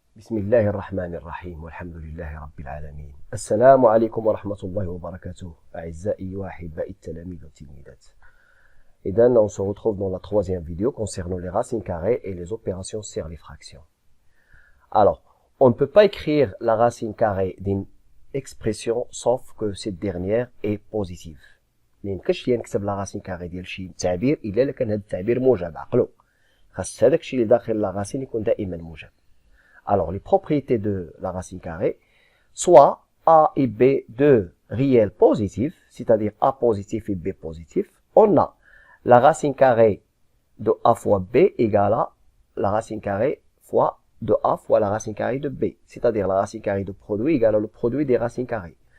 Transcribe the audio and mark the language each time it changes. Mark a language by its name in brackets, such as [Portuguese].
[Arabic] الله الرحمن الرحيم والحمد لله رب العالمين. السلام عليكم ورحمة الله وبركاته أعزائي وأحبائي التلاميذ والتلميذات. [French] إذا on se retrouve dans la troisième vidéo concernant les racines carrées et les opérations sur les fractions. Alors, on ne peut pas écrire la racine carrée d'une expression sauf que cette dernière est positive. [Arabic] ما يمكنش لي نكتب لا راسين كاري ديال شي تعبير الا الا كان هذا التعبير موجب. عقلوا خاص هذاك الشيء اللي داخل لا راسين يكون دائما موجب. [French] Alors, les propriétés de la racine carrée, soit A et B de réels positifs, c'est-à-dire A positif et B positif, on a la racine carrée de A fois B égale à la racine carrée fois de A fois la racine carrée de B, c'est-à-dire la racine carrée de produit égale à le produit des racines carrées.